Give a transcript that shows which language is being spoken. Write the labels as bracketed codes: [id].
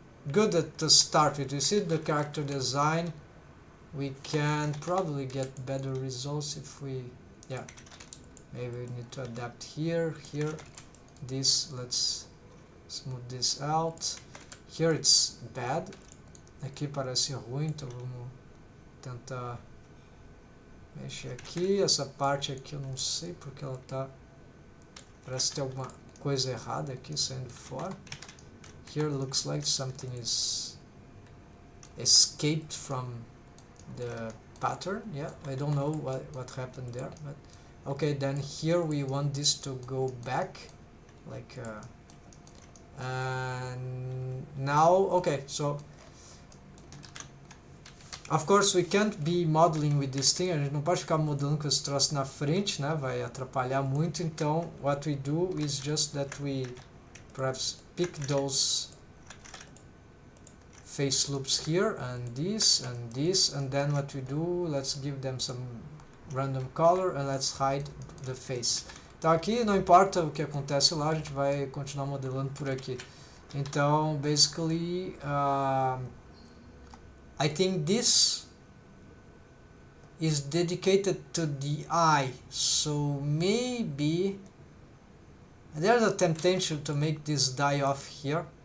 [en] Good to start with. You see the character design, we can probably get better results if we, yeah, maybe we need to adapt here, this, let's smooth this out. Here it's bad, [pt] aqui parece ruim, então vamos tentar mexer aqui. Essa parte aqui eu não sei porque ela tá, parece ter alguma coisa errada aqui saindo fora. [en] Here looks like something is escaped from the pattern. Yeah, I don't know what happened there, but okay. Then here we want this to go back, like, and now, okay, so of course we can't be modeling with this thing, [pt] a gente não pode ficar modelando com esse troço na frente, né, vai atrapalhar muito. [en] Então what we do is just that we perhaps pick those face loops here, and this, and then what we do, let's give them some random color and let's hide the face. [pt] Então aqui não importa o que acontece lá, a gente vai continuar modelando por aqui. [en] Então basically I think this is dedicated to the eye, so maybe there's a temptation to make this die off here.